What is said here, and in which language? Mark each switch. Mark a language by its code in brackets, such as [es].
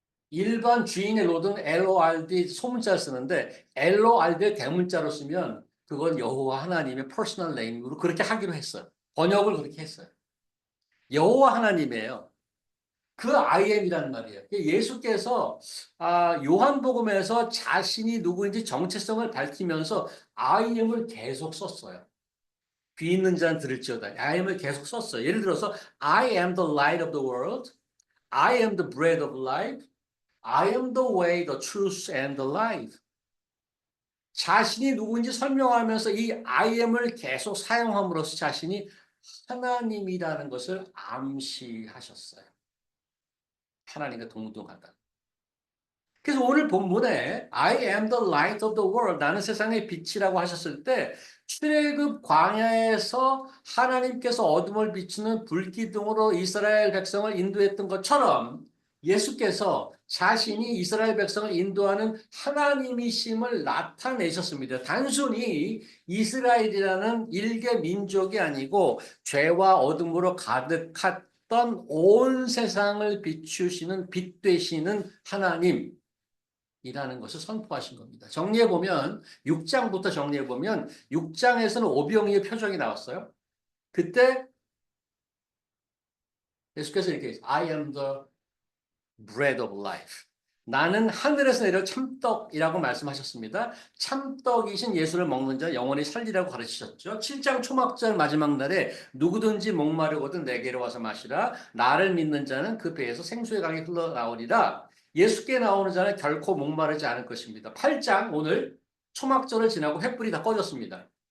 [ko] 일반 주인의 롯은 LORD 소문자를 쓰는데 LORD를 대문자로 쓰면 그건 여호와 하나님의 퍼스널 네임으로 그렇게 하기로 했어요. 번역을 그렇게 했어요. 여호와 하나님이에요. 그 I am이라는 말이에요. 예수께서 요한복음에서 자신이 누구인지 정체성을 밝히면서 I am을 계속 썼어요. 귀 있는 자는 들을지어다. I am을 계속 썼어요. 예를 들어서 [en] I am the light of the world. I am the bread of life. I am the way, the truth, and the life. [ko] 자신이 누구인지 설명하면서 이 I am을 계속 사용함으로써 자신이 하나님이라는 것을 암시하셨어요. 하나님과 동등하다. 그래서 오늘 본문에 [en] I am the light of the world, [ko] 나는 세상의 빛이라고 하셨을 때 출애굽 광야에서 하나님께서 어둠을 비추는 불기둥으로 이스라엘 백성을 인도했던 것처럼 예수께서 자신이 이스라엘 백성을 인도하는 하나님이심을 나타내셨습니다. 단순히 이스라엘이라는 일개 민족이 아니고 죄와 어둠으로 가득했던 온 세상을 비추시는 빛 되시는 하나님, 이라는 것을 선포하신 겁니다. 정리해보면 6장부터 정리해보면 6장에서는 오병이의 표적이 나왔어요. 그때 예수께서 이렇게 [en] I am the bread of life. [ko] 나는 하늘에서 내려 참떡이라고 말씀하셨습니다. 참떡이신 예수를 먹는 자 영원히 살리라고 가르치셨죠. 7장 초막절 마지막 날에 누구든지 목마르거든 내게로 와서 마시라. 나를 믿는 자는 그 배에서 생수의 강이 흘러나오리라. 예수께 나오는 자는 결코 목마르지 않을 것입니다. 8장 오늘 초막절을 지나고 횃불이 다 꺼졌습니다.